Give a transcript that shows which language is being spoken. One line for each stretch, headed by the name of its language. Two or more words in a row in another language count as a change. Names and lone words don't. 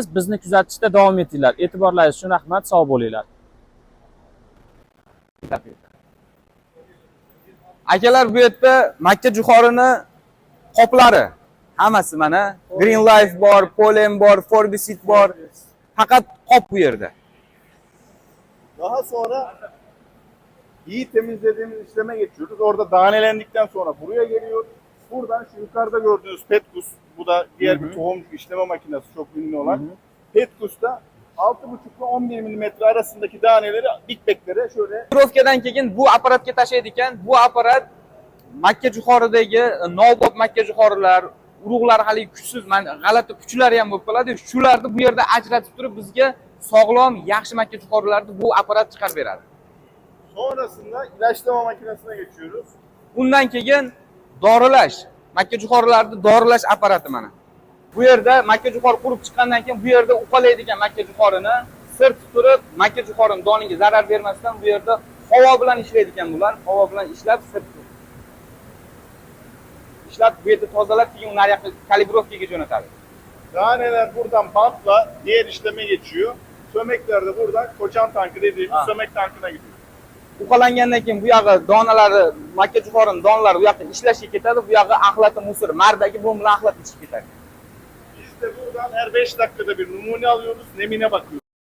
Uzbek: Bizni kuzatishda davom etinglar. E'tiborlaringiz uchun rahmat, sog' bo'linglar. Akalar, bu yerda Makka jo'xorini qoplari hammasi mana Green Life bor, Polen bor, Forbisit bor. Faqat qop bu yerda.
Turkish: Daha sonra iyi temizlediğimiz işleme geçiyoruz. Orada danelendikten sonra buraya geliyor. Buradan şu yukarıda gördüğünüz Petkus, bu da diğer bir tohumcuk işleme makinesi çok ünlü olan. Petkus'ta 6,5 ile 11 mm arasındaki daneleri dikbeklere şöyle
Uzbek: Rovkadan keyin bu apparatga tashlaydi ekan. Bu apparat Makka jo'xoridagi nobop makka jo'xorilar, urug'lar hali kuchsiz, mana g'alati kuchlari ham bo'lib qoladi. Shularni bu yerda ajratib turib bizga sog'lom, yaxshi makka jo'xorilarni bu apparat chiqarib beradi.
Turkish: sonrasında ilaçlama makinesine geçiyoruz.
Uzbek: Bundan keyin doralash, makka jo'xorilarni doralash apparati mana. Bu yerda makka jo'xori qurib chiqqandan keyin bu yerda uqalaydigan makka jo'xorini sir tutirib, makka jo'xorining doniga zarar bermasdan bu yerda havo bilan ishlaydi ekan bular. Havo bilan ishlab sir ishlab bu yerda tozalab keyin uni yoqqa kalibrovkaga jo'natadi.
Turkish: Daneler buradan bantla diğer işleme geçiyor. Sömekler de buradan koçan tankı dediğimiz sömek tankına gidiyor.
Uzbek: Uqalangandan keyin bu yog'i donalari, makka jo'xorining donalari bu yoqqa ishlashga ketadi, bu yog'i axlati musor, mardagi bu bilan axlat ichib ketadi.
Turkish: Biz de buradan her 5 dakikada bir numune alıyoruz, nemine bakıyoruz.